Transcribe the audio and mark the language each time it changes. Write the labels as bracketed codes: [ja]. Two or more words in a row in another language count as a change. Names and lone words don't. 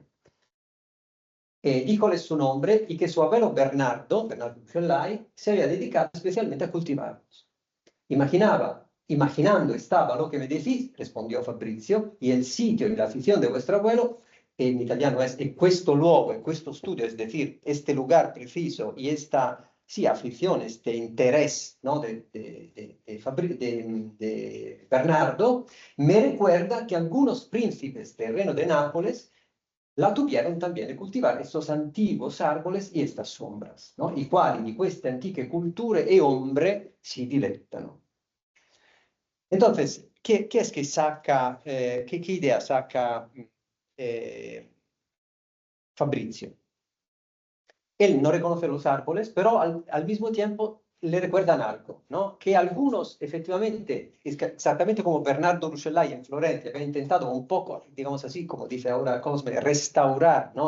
[es] Díjoles su nombre y que su abuelo Bernardo Rucellai, se había dedicado especialmente a cultivarlos. Imaginando estaba lo que me decís, respondió Fabrizio, y el sitio y la afición de vuestro abuelo, en italiano es [it] questo luogo, questo studio, [es] es decir, este lugar preciso y esta, sí, afición, este interés, ¿no? de Bernardo, me recuerda que algunos príncipes del reino de Nápoles la tuvieron también de cultivar estos antiguos árboles y estas sombras, ¿no? [it] I quali di queste antiche culture e ombre si dilettano. [es] Entonces, ¿qué es que saca, qué idea saca Fabrizio? Él no reconoce los árboles, pero al mismo tiempo le recuerdan algo, ¿no? Que algunos, efectivamente, exactamente como Bernardo Rucellai en Florencia, había intentado un poco, digamos así, como dice ahora Cosme, restaurar, ¿no?